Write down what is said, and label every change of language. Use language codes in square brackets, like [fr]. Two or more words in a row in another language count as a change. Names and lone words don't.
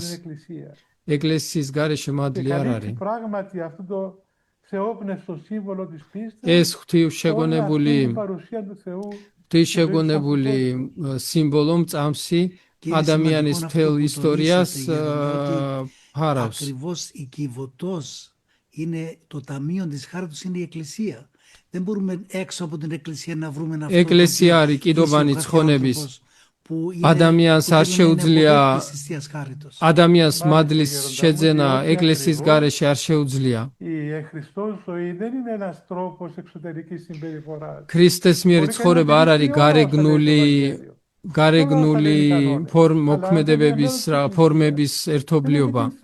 [ka] ეკლესიის გარეშე მადლი არ არის. ეს ღვთისშეგონებული სიმბოლო წამსი ადამიანის მთელ ისტორიას ფარავს. [el] Ακριβώς η κυβωτός είναι το ταμείο της χάριτος, είναι η εκκλησία. Δεν μπορούμε έξω από την εκκλησία να βρούμε αυτό. [ka] ეკლესია არის კიდობანი ცხონების. ადამიანს არ შეუძლია ადამიანს მადლის შეძენა ეკლესიის გარეშე არ შეუძლია. ქრისტეს მიერ ცხოვრება არ არის გარეგნული მოქმედებების ფორმების ერთობლიობა.